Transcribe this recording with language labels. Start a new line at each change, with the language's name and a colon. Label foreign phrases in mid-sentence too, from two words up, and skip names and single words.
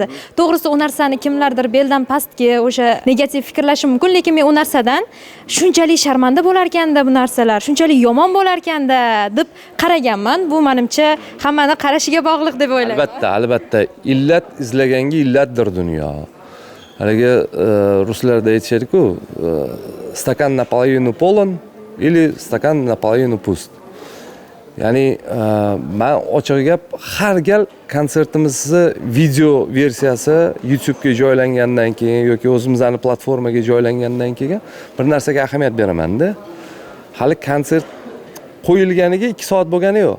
Uzbek: To'g'risi u narsani kimlardir beldan pastga o'sha negativ fikrlashi mumkin, lekin men u narsadan shunchalik sharmanda bo'lar ekanda bu narsalar, shunchalik yomon bo'lar ekanda deb qaraganman. Bu menimcha hammani qarashiga bog'liq deb o'ylayman. Albatta, illat izlaganga illatdir dunyo. Haligi ruslarda aytishadi-ku,
Russian: стакан наполовину полон или стакан наполовину пуст.
Uzbek: Ya'ni men ochiq gap, har gal konsertimizni video versiyasi YouTube ga joylangandan keyin yoki o'zimizning platformaga joylangandan keyin bir narsaga ahamiyat beraman-da. Hali konsert qo'yilganiga 2 soat bo'lgani yo'q.